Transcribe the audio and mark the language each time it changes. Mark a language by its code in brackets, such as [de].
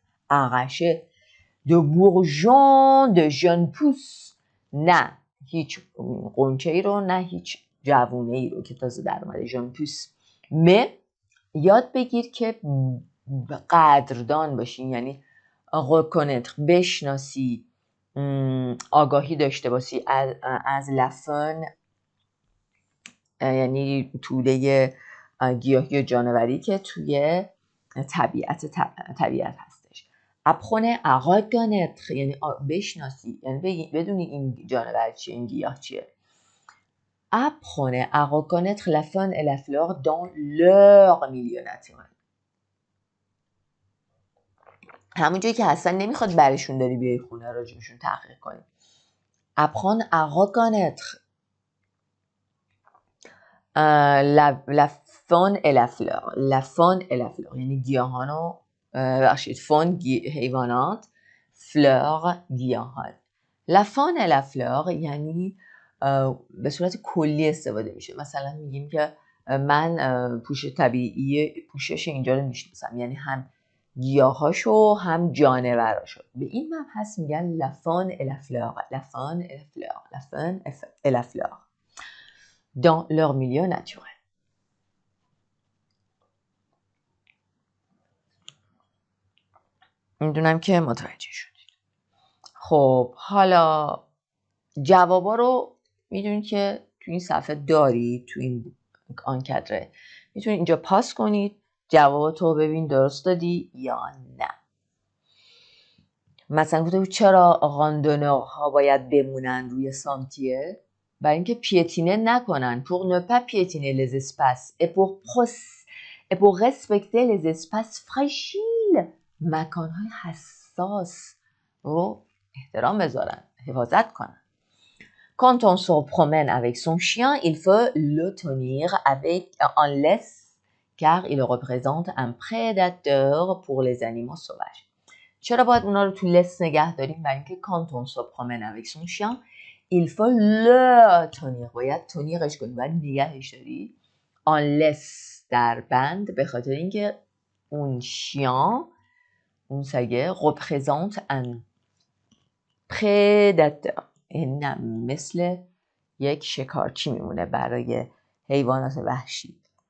[fr] اغشه de bourgeons de jeunes pousses. [fa] نه هیچ قنچه ای رو، نه هیچ جوونه ای رو که تازه در اومده، جون پوس. یاد بگیر که قدردان باشین، یعنی reconnaître، بشناسی، آگاهی داشته باشی از لفن، یعنی توده گیاهی و جانوری که توی طبیعت هستش. [fr] apprenez à reconnaître [fa] یعنی بشناسی، یعنی بدونی این جانور چیه، این گیاه چیه. [fr] apprenez à reconnaître la faune et la flore dans leur milieu naturel. [fa] همون جایی که هستن نمیخواد برشون داری بیای خونه راجبشون تحقیق کنی. [fr] apprendre à reconnaître la faune et la flore. La faune et la flore [fa] یعنی گیاهان و فون حیوانات، فلور گیاهان. La faune et la flore یعنی به صورت کلی استفاده میشه. مثلا میگیم که من پوشش اینجا رو میشناسم، یعنی هم گیاهاشو هم جانوراشو. به این مبحث میگن [fr] la faune et la flore. [fa] La faune et la flore. [fr] La faune et la flore dans leur milieu naturel. [fa] میدونم که متوجه شدید. خب حالا جوابا رو میدونید که تو این صفحه دارید، تو این آنکادره میتونید اینجا پاس کنید، جواباتو ببین درست دادی یا نه. مثلا گفتم چرا راندونورها باید بمونن روی سانتیه؟ برای اینکه پیتینه نکنن. [fr] pour ne pas piétiner les espaces et pour respecter les espaces fragiles. [fa] مکانهای حساس رو احترام بذارن، حفاظت کنن. [fr] Quand on se promène avec son chien, il faut le tenir en laisse car il représente un prédateur pour les animaux sauvages. [fa] چرا باید اونا رو تو لس نگه داریم؟ برای اینکه [fr] quand on se promène avec son chien, il faut le tenir. [fa] باید تنیرش کنی، باید نگهش داری. [fr] en laisse [fa] بستربند به خاطر اینکه اون شیان، اون سگه [fr] représente un prédateur، [fa] این مثل یک شکارچی میمونه برای حیوانات وحشی.